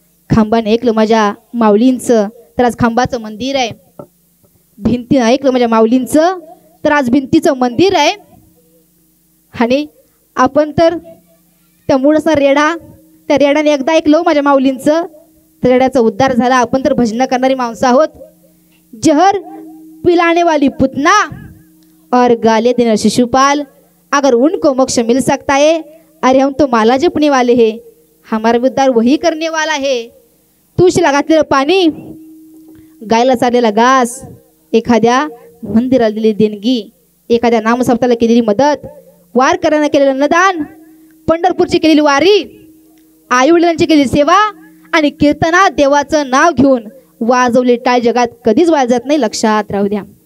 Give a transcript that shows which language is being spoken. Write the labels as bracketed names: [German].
[Marathi] खांबाने ऐकलं माझ्या माऊलींचं, तर आज खांबाचं मंदिर आहे. भिंतीनं ऐकलं माझ्या माऊलींचं, तर आज भिंतीचं मंदिर आहे. आणि आपण तर त्या मूळ असणार रेडा, त्या रेड्याने एकदा ऐकलं माझ्या माऊलींचं, तर रेड्याचा उद्धार झाला. आपण तर भजन करणारी माणसं आहोत. [Hindi] जहर पिलाने वाली पुतना और गाले देना शिशुपाल, अगर उनको मोक्ष मिल सकता है, अरे हम तो माला जपने वाले हैं, हमारा उद्धार वही करने वाला है. [Marathi] तुळशीला घातलेलं पाणी, गायला चाललेला घास, एखाद्या मंदिराला दिलेली देणगी, एखाद्या नामसप्ताला केलेली मदत, वारकऱ्यांना केलेलं अन्नदान, पंढरपूरची केलेली वारी, आईवडिलांची केलेली सेवा आणि कीर्तनात देवाचं नाव घेऊन वाजवले टाळ जगात कधीच वाजत नाही. लक्षात राहू द्या.